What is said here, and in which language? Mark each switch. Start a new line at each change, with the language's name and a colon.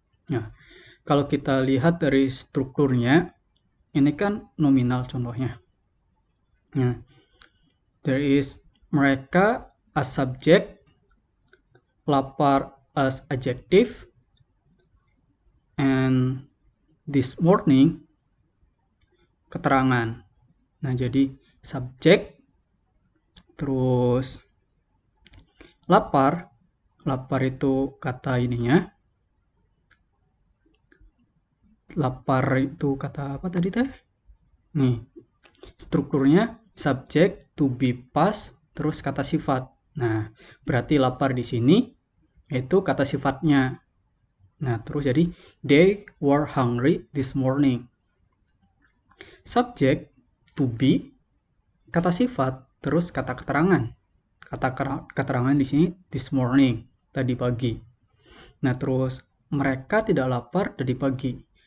Indonesian: Nah, kalau kita lihat dari strukturnya, ini kan nominal contohnya.
English: Nah, there is
Indonesian: mereka
English: as subject,
Indonesian: lapar
English: as adjective, and this morning
Indonesian: keterangan. Nah, jadi subjek, terus lapar itu kata ininya. Lapar itu kata apa tadi teh? Nih, strukturnya subjek, to be, past, terus kata sifat. Nah, berarti lapar di sini itu kata sifatnya. Nah, terus jadi
English: they were hungry this morning.
Indonesian: Subjek, to be, kata sifat, terus kata keterangan. Kata keterangan di sini
English: this morning,
Indonesian: tadi pagi. Nah, terus mereka tidak lapar tadi pagi.